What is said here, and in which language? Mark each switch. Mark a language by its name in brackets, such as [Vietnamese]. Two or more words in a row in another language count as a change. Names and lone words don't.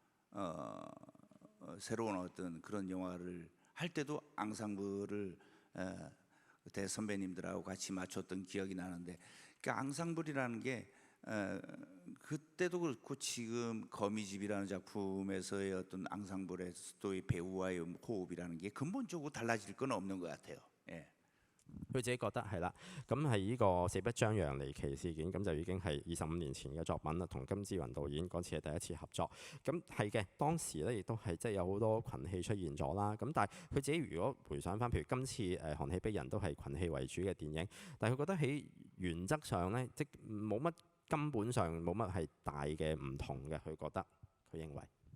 [Korean] 새로운 어떤 그런 영화를 할 때도 앙상블을 대선배님들하고 같이 맞췄던 기억이 나는데 그 앙상블이라는 게 그때도 그렇고 지금 거미집이라는 작품에서의 어떤 앙상블의 또 배우와의 호흡이라는 게 근본적으로 달라질 건 없는 것 같아요. 예. [Cantonese] 佢自己覺得係啦，咁係呢個四不張揚離奇事件，咁就已經係25年前嘅作品啦，同金志雲導演嗰次係第一次合作。咁係嘅，當時咧亦都係即係有好多群戲出現咗啦。咁但係佢自己如果回想翻，譬如今次《寒氣逼人》都係群戲為主嘅電影，但係佢覺得喺原則上咧，即冇乜根本上冇乜係大嘅唔同嘅，佢覺得佢認為。